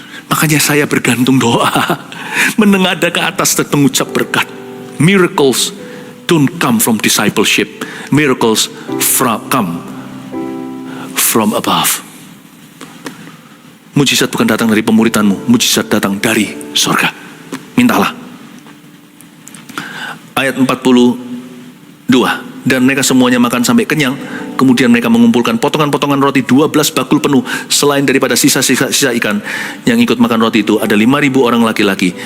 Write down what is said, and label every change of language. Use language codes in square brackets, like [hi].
[id] Makanya saya bergantung doa, menengadah ke atas dan mengucap berkat. [en] Miracles don't come from discipleship. Miracles come from above. [id] Mujizat bukan datang dari pemuridanmu, mujizat datang dari surga. Mintalah. Ayat 42. Dan mereka semuanya makan sampai kenyang. Kemudian mereka mengumpulkan potongan-potongan roti 12 bakul penuh. Selain daripada sisa-sisa ikan yang ikut makan roti itu, ada 5.000 orang laki-laki.